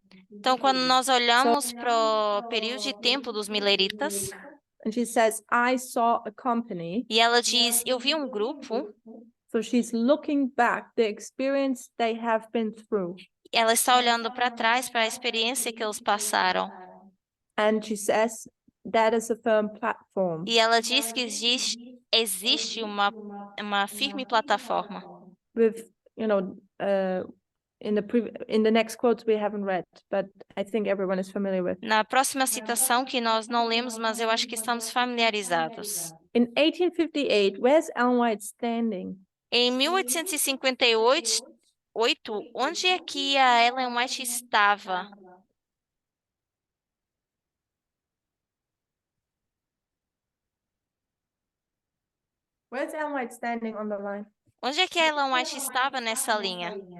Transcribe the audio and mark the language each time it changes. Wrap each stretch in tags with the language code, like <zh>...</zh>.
<pt>Então, quando nós olhamos para o período de tempo dos mileritas,</pt> <en>And she says, I saw a company.</en> <pt>e ela diz, eu vi um grupo,</pt> <en>So she's looking back the experience they have been through.</en> <pt>ela está olhando para trás para a experiência que eles passaram.</pt> <en>And she says that is a firm platform.</en> <pt>E ela diz que existe uma firme plataforma.</pt> <en>With, you know, in the next quotes we haven't read, but I think everyone is familiar with.</en> <pt>Na próxima citação que nós não lemos, mas eu acho que estamos familiarizados.</pt> <en>In 1858, where's Ellen White standing?</en> <pt>Em 1858, onde é que a Ellen White estava?</pt> <en>Where's Ellen White standing on the line?</en> <pt>Onde é que a Ellen White estava nessa linha?</pt>